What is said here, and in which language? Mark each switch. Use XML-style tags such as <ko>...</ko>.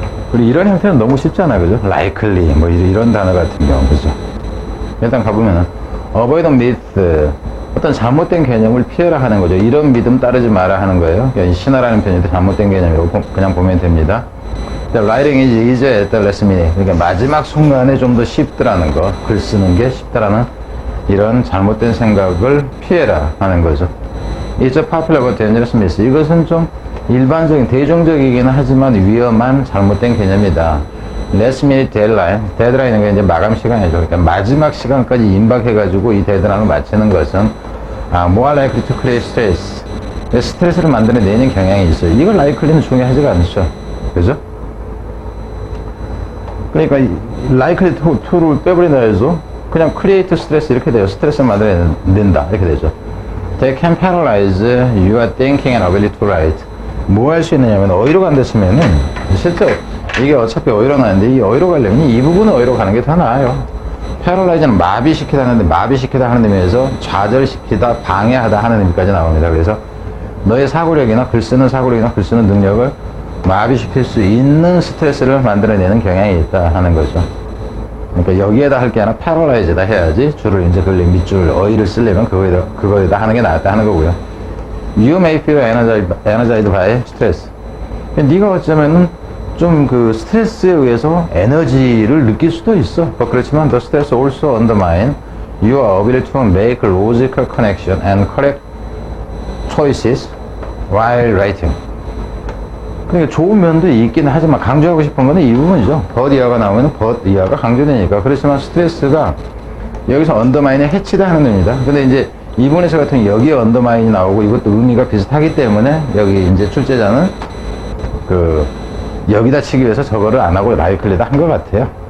<ko>그리고 이런 형태는 너무 쉽잖아요. 그죠? likely 뭐 이런 단어 같은 경우 그죠? 일단 가보면은</ko> <en>avoid myth</en> <ko>어떤 잘못된 개념을 피해라 하는 거죠. 이런 믿음 따르지 마라 하는 거예요. 그러니까 신화라는 편인데 잘못된 개념이라고 그냥 보면 됩니다.</ko> <en>writing is easier at the last minute.</en> <ko>그러니까 마지막 순간에 좀 더 쉽더라는 거. 글 쓰는 게 쉽다라는 이런 잘못된 생각을 피해라 하는 거죠.</ko> <en>It's a popular but dangerous myth.</en> <ko>이것은 좀 일반적인, 대중적이기는 하지만 위험한 잘못된 개념이다.</ko> <en>Last minute deadline.</en> <ko>데드라인은 게 이제 마감 시간이죠. 그러니까 마지막 시간까지 임박해가지고 이 데드라인을 마치는 것은</ko> <en>more likely to create stress.</en> <ko>스트레스를 만들어내는 경향이 있어요. 이걸 likely는 중요하지가 않죠. 그죠? 그러니까 likely to를 빼버린다 해서 그냥 create stress 이렇게 돼요. 스트레스를 만들어낸다 이렇게 되죠.</ko> <en>They can paralyze your thinking and ability to write.</en> <ko>뭐 할 수 있느냐면 어휘로 간댔으면은 실제 이게 어차피 어휘로 나는데 이 어휘로 가려면 이 부분은 어휘로 가는 게 더 나아요. paralyze는 마비시키다 하는데 마비시키다 하는 의미에서 좌절시키다, 방해하다 하는 의미까지 나옵니다. 그래서 너의 사고력이나 글 쓰는 사고력이나 글 쓰는 능력을 마비시킬 수 있는 스트레스를 만들어내는 경향이 있다 하는 거죠. 그러니까 여기에다 할 게 아니라 paralyze에다 해야지 줄을 이제 걸리 밑줄 어휘를 쓰려면 그거에다 하는 게 낫다 하는 거고요.</ko> <en>You may feel energized by stress.</en> <ko>네가 어쩌면은 좀 그 스트레스에 의해서 에너지를 느낄 수도 있어. 그렇지만</ko> <en>the stress also undermine your ability to make logical connection and correct choices while writing.</en> <ko>그러니까 좋은 면도 있긴 하지만 강조하고 싶은 거는 이 부분이죠. but 이하가 나오면 but 이하가 강조되니까. 그렇지만 스트레스가 여기서 언더마인의 해치다 하는 의미다. 근데 이제 이번에서 같은 여기에 언더마인이 나오고 이것도 의미가 비슷하기 때문에 여기 이제 출제자는 그 여기다 치기 위해서 저거를 안 하고 라이클리다 한 것 같아요.</ko>